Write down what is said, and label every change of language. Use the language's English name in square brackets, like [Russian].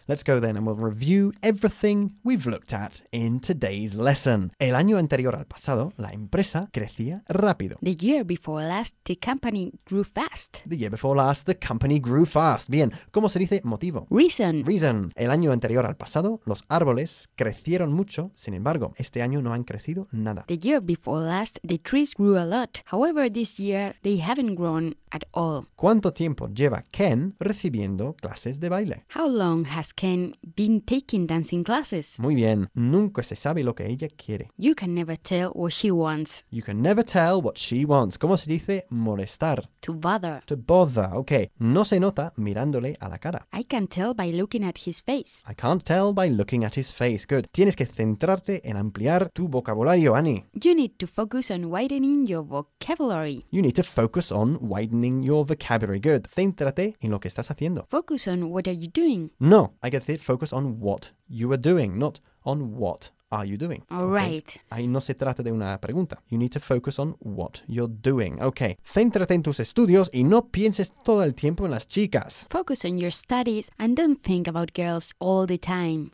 [English] Let's go then, and we'll review everything we've looked at in today's lesson. [Spanish] El año anterior al pasado, la empresa crecía rápido. [English] The year before last, the company grew fast. The year before last, the company grew fast. [Spanish] Bien, ¿cómo se dice motivo? [English] Reason. Reason. [Spanish] El año anterior al pasado, los árboles crecieron mucho, sin embargo, este año no han crecido nada. [English] The year before last, the trees grew a lot. However, this year, they haven't grown at all. [Spanish] ¿Cuánto tiempo lleva Ken recibiendo clases de baile? [English] How long has Ken been taking dancing classes? [Spanish] Muy bien. Nunca se sabe lo que ella quiere. [English] You can never tell what she wants. You can never tell what she wants. [Spanish] ¿Cómo se dice molestar? [English] To bother. To bother. Okay. [Spanish] No se nota mirándole a la cara. [English] I can tell by looking at his face. I can't tell by looking at his face. Good. [Spanish] Tienes que centrarte en ampliar tu vocabulario, Annie. [English] You need to focus on widening your vocabulary. You need to focus on widening your vocabulary. [Spanish] Good. Céntrate en lo que estás haciendo. [English] Focus on what are you doing. No, I get it. Focus on what you are doing, not on what are you doing. All right. [Spanish] Ahí no se trata de una pregunta. [English] You need to focus on what you're doing. Okay. [Spanish] Céntrate en tus estudios y no pienses todo el tiempo en las chicas. [English] Focus on your studies and don't think about girls all the time.